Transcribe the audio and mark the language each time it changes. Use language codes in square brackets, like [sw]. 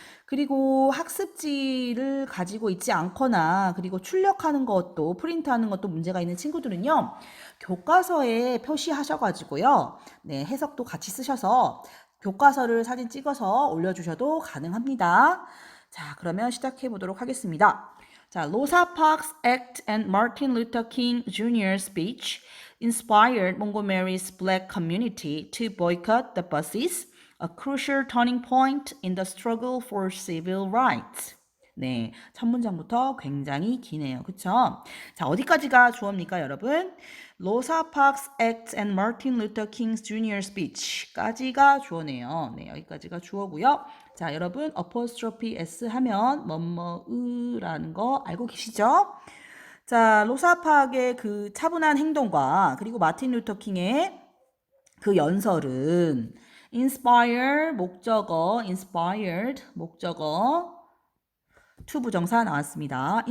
[ko] 그리고 학습지를 가지고 있지 않거나 그리고 출력하는 것도 프린트하는 것도 문제가 있는 친구들은요. 교과서에 표시하셔가지고요. 네, 해석도 같이 쓰셔서 교과서를 사진 찍어서 올려주셔도 가능합니다. 자, 그러면 시작해 보도록 하겠습니다. [en] 자, Rosa Parks Act and Martin Luther King Jr.'s speech inspired Montgomery's black community to boycott the buses, a crucial turning point in the struggle for civil rights. [ko] 네, 첫 문장부터 굉장히 기네요. 그쵸? 자, 어디까지가 주어입니까, 여러분? [en] Rosa Parks Act and Martin Luther King Jr. [ko] speech까지가 주어네요. 네, 여기까지가 주어고요. 자, 여러분 apostrophe s 하면 뭐뭐으라는 거 알고 계시죠? 자, 로사 파크의 그 차분한 행동과 그리고 마틴 루터 킹의 그 연설은 inspire 목적어, inspired 목적어 투부정사 나왔습니다.